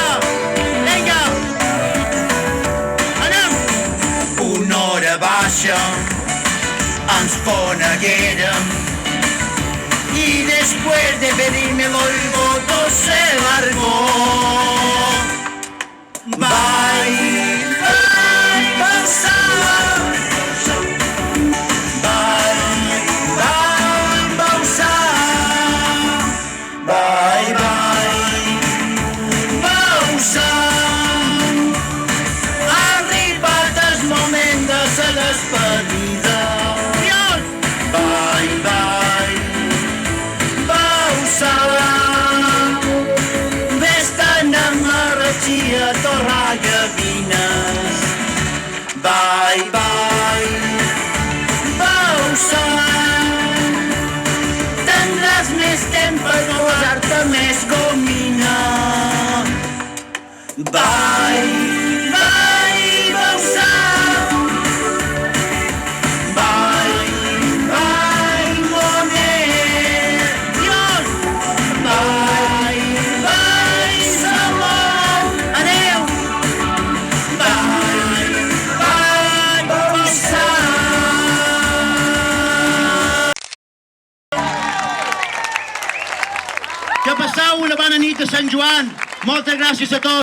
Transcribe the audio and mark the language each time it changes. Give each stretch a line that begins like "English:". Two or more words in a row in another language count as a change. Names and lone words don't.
Catalan: Vinga, anem! Una hora baixa, ens coneguérem,
Spanish: y después de pedirme los votos se largó.
English: Bye, bye, Bausar. Bye, bye, Bausar.
Catalan: Ha arribat el moment de la despedida.
Spanish: Adiós!
English: Bye, bye, Bausar.
Catalan: Vés-te'n amb energia, torralla, vines.
English: Bye, bye, Bausar.
Catalan: Tindràs més temps per posar-te més gomina.
English: Bye, bye, Bausar. Bye, bye, Bonet. Adiós! Bye, bye, Salou. Adéu! Bye, bye, Bausar.
Catalan: Que passeu una bona nit a Sant Joan. Moltes gràcies a tots.